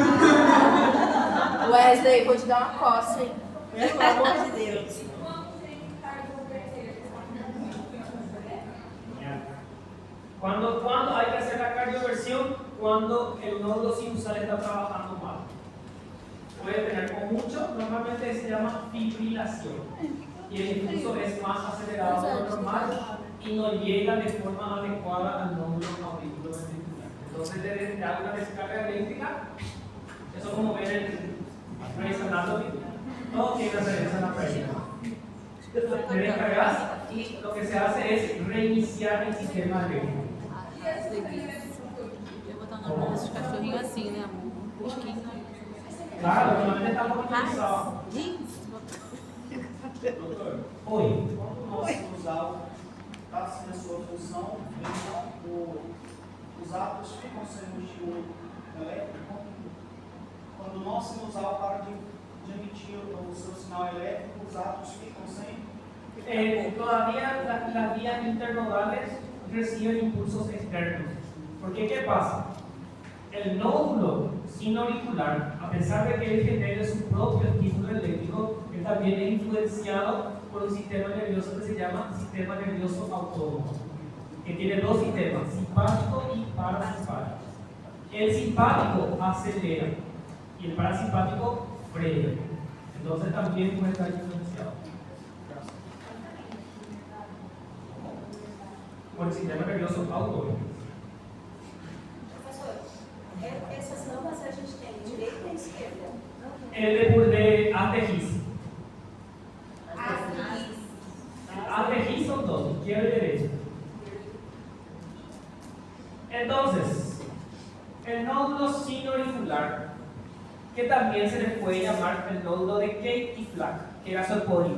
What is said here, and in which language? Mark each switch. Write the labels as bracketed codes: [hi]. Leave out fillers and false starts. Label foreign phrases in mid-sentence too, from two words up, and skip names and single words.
[pt] Wesley, vou te dar uma coça, hein? Pelo amor de Deus. [es] Cuando hay que hacer la cardioversión, cuando el nódulo sinusal está trabajando mal. Puede tener con mucho, normalmente se llama fibrilación. Y el impulso es más acelerado de lo normal y no llega de forma adecuada al nódulo auriculoventricular. Entonces le da una descarga eléctrica. Eso como ven en Grey's Anatomy. Todo tiene referencia a la práctica. Le descargas y lo que se hace es reiniciar el sistema eléctrico. [pt] Eu vou botar o nome desses cachorrinhos assim, né, amor? Esquinho. Claro, normalmente está muito utilizado. Doutor, Oi. quando o nosso sinusal está sem a sua função, então os átomos ficam sem o estímulo elétrico. Quando o nosso sinusal para de emitir o seu sinal elétrico, os átomos ficam sem. [es] Todavía las vías internodales reciben impulsos externos. Porque ¿qué pasa? El nódulo sinoauricular, a pesar de que él genere su propio estímulo eléctrico, él también es influenciado por un sistema nervioso que se llama sistema nervioso autónomo, que tiene dos sistemas, simpático y parasimpático. El simpático acelera y el parasimpático frena. Entonces también puede estar influenciado por el sistema nervioso autónomo. [pt] Professor, essas ramas a gente tem direita e esquerda? [es] De His. His son dos, izquierda y derecha. Entonces, el nódulo sinoauricular, que también se le puede llamar el nódulo de Kate y Flack, que era su epónimo.